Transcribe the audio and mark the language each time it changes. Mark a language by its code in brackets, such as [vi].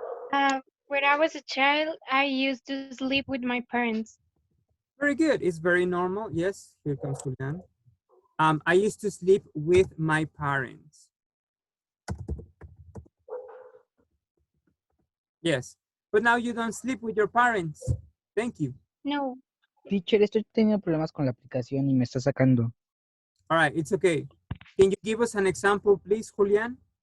[en] When I was a child, I used to sleep with my parents. Very good. It's very normal. Yes, here comes Julian. I used to sleep with my parents. Yes, but now you don't sleep with your parents. Thank you. No. [es] Teacher, estoy teniendo problemas con la aplicación y me está sacando. [en] All right, it's okay. Can you give us an example, please, Julian?